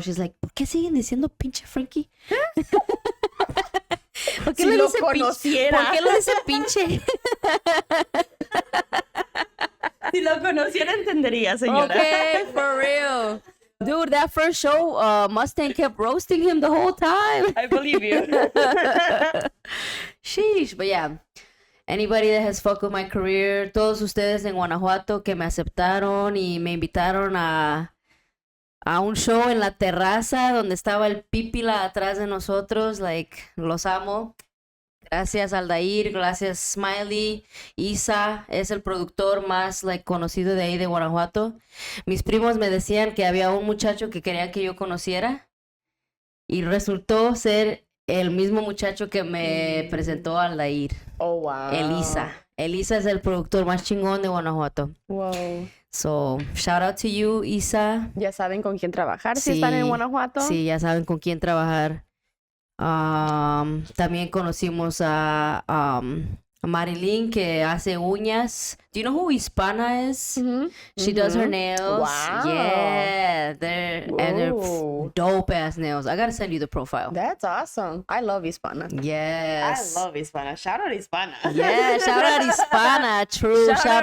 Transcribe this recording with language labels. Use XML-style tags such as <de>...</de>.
<en>She's like,</en> <es>¿por qué siguen diciendo Pinche Frankie? ¿Por qué Si le lo dice pinche? conociera. ¿Por qué le dice pinche? Si lo conociera entendería, señora.</es> <en>Okay, for real. Dude, that first show, Mustang kept roasting him the whole time. I believe you. Sheesh, but yeah. Anybody that has fucked with my career,</en> <es>todos ustedes en Guanajuato que me aceptaron y me invitaron a un show en la terraza donde estaba el Pípila atrás de nosotros, like, los amo. Gracias Aldair, gracias Smiley. Isa es el productor más like conocido de ahí de Guanajuato. Mis primos me decían que había un muchacho que querían que yo conociera y resultó ser el mismo muchacho que me presentó a Aldair.</es> <en>Oh, wow.</en> <es>Elisa. Elisa es el productor más chingón de Guanajuato.</es> <en>Wow. So, shout out to you, Isa.</en> <es>Ya saben con quién trabajar si están en Guanajuato. Sí, ya saben con quién trabajar. También conocimos a Marilyn que hace uñas.</es> <en>Do you know who Hispana is? She does her nails. Wow. Yeah, they're Whoa. dope ass nails. I gotta send you the profile. That's awesome. I love Hispana. Yes. I love Hispana. Shout out Hispana. Yeah, shout out Hispana. True. Shout Shout</en>